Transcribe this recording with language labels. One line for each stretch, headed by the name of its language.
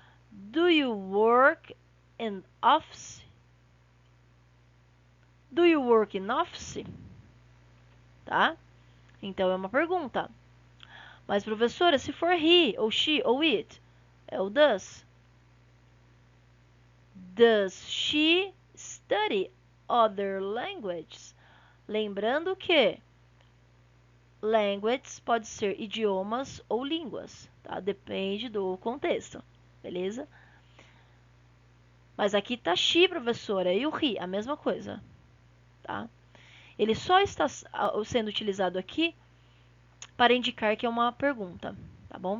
English: Do you work in office? Do you work in office?
Portuguese: Tá? Então é uma pergunta. Mas, professora, se for he, ou she, ou it, é o does.
English: Does she study other languages?
Portuguese: Lembrando que languages pode ser idiomas ou línguas, tá? Depende do contexto, beleza? Mas aqui tá she, professora, e o he, a mesma coisa, tá? Ele só está sendo utilizado aqui para indicar que é uma pergunta, tá bom?